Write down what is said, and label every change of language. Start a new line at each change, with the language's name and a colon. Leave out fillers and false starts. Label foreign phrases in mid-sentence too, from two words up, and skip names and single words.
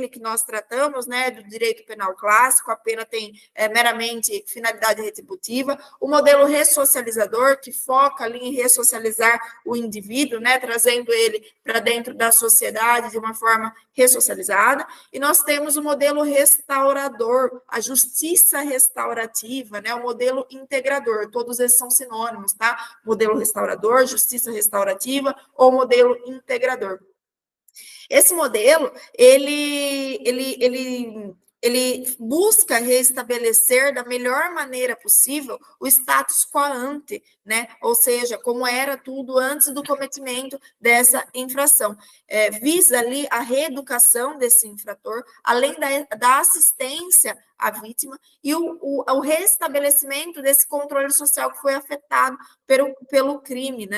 Portuguese: que nós tratamos, né, do direito penal clássico, a pena tem meramente finalidade retributiva, o modelo ressocializador, que foca ali em ressocializar o indivíduo, né, trazendo ele para dentro da sociedade de uma forma ressocializada, e nós temos o modelo restaurador, a justiça restaurativa, né, o modelo integrador, todos esses são sinônimos, tá? Modelo restaurador, justiça restaurativa ou modelo integrador. Esse modelo, ele busca restabelecer da melhor maneira possível o
Latin: status quo ante,
Portuguese: né? Ou seja, como era tudo antes do cometimento dessa infração. Visa ali a reeducação desse infrator, além da assistência à vítima e o restabelecimento desse controle social que foi afetado pelo crime, né?